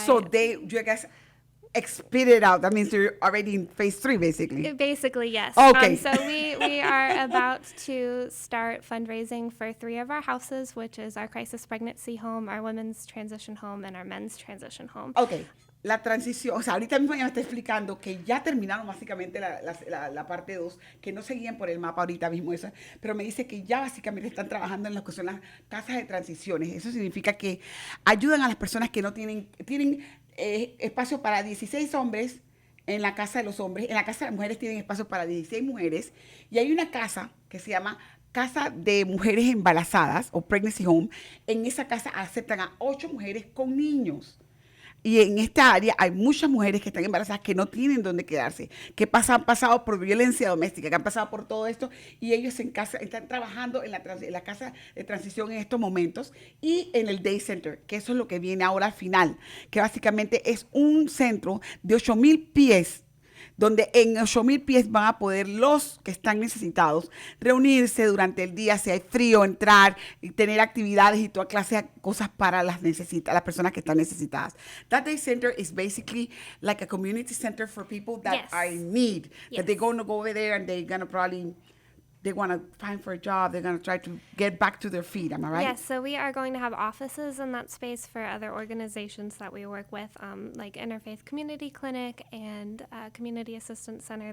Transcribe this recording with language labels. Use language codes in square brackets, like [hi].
[en] So you guys spit it out. That means they're already in phase 3, basically. Basically, yes. Okay. So we are about to start fundraising for 3 of our houses, which is our crisis pregnancy home, our women's transition home, and our men's transition home. Okay. [es] la transición, o sea, ahorita mismo ella me está explicando que ya terminaron básicamente la parte 2, que no seguían por el mapa ahorita mismo eso, pero me dice que ya básicamente están trabajando en lo que son las casas de transiciones. Eso significa que ayudan a las personas que no tienen espacio para 16 hombres en la casa de los hombres, en la casa de las mujeres tienen espacio para 16 mujeres, y hay una casa que se llama Casa de Mujeres Embarazadas o [en] Pregnancy Home. [es] En esa casa aceptan a 8 mujeres con niños. Y en esta área hay muchas mujeres que están embarazadas que no tienen dónde quedarse, que han pasado por violencia doméstica, que han pasado por todo esto, y ellos están trabajando en la casa de transición en estos momentos y en el Day Center, que eso es lo que viene ahora al final, que básicamente es un centro de 8,000 pies, donde en 8,000 pies van a poder los que están necesitados reunirse durante el día, si hay frío, entrar y tener actividades y toda clase de cosas para las personas que están necesitadas. [en] That day center is basically like a community center for people that Yes. are in need, Yes. that they're going to go over there and they're going to probably, they want to find for a job, they're going to try to get back to their feet, am I right? Yes, so we are going to have offices in that space for other organizations that we work with, like Interfaith Community Clinic and Community Assistance Center.